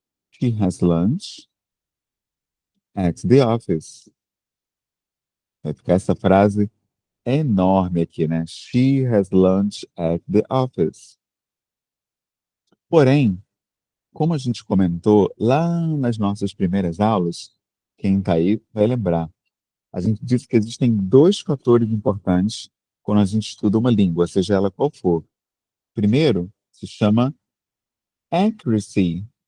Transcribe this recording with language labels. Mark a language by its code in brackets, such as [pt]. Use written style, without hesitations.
[en] She has lunch at the office. [pt] Vai ficar essa frase enorme aqui, né? [en] She has lunch at the office. [pt] Porém, como a gente comentou lá nas nossas primeiras aulas, quem está aí vai lembrar. A gente disse que existem 2 fatores importantes quando a gente estuda uma língua, seja ela qual for. Primeiro, se chama accuracy.